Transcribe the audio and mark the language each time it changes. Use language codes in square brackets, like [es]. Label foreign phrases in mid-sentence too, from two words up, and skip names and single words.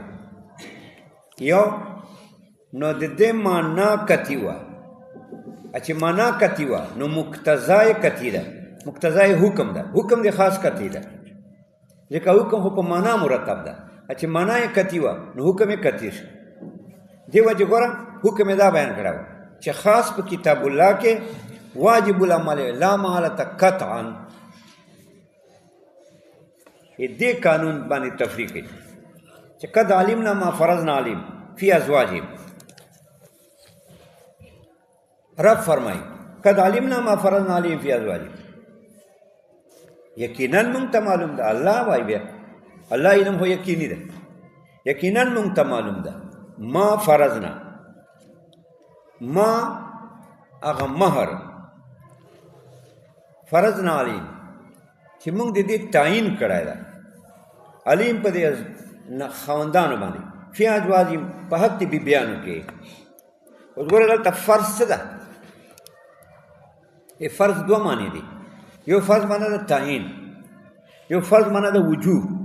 [ps] یو نو د دې معنا قطعي وه، چې معنا قطعي وه نو مقتضای قطعي ده، مقتضای حکم ده، حکم د خاص قطعي ده، ځکه حکم خو په معنا مرتب ده. چې معنا یې قطعي وه نو حکم یې قطعي شو. دې وجې ګوره حکم یې دا بیان کړی و چې خاص په کتاب الله کې [ar] واجب العمل لا محالة قطعا. [ps] دې قانون باندې تفریق کوي چې [ar] قد علمنا ما فرضنا عليهم في ازواجهم. [ps] رب فرمایي قد علمنا ما فرضنا عليهم في ازواجهم، یقینا موږ ته معلوم ده. الله وایي بیا الله علم خو یقیني ده، یقینا موږ ته معلوم ده [ar] ما فرضنا، [ps] ما هغه مهر [ar] فرضنا عليهم [ps] چې موږ د دې تعیین کړی ده علیم په دې خاوندانو باندې [ar] فی ازواجهم [ps] په حق د بیبیانو کې. اوس ګوره دلته فرض څه ده؟ فرض دوه معنی دي، یو فرض معنا ده تعیین، یو فرض معنا ده وجوب.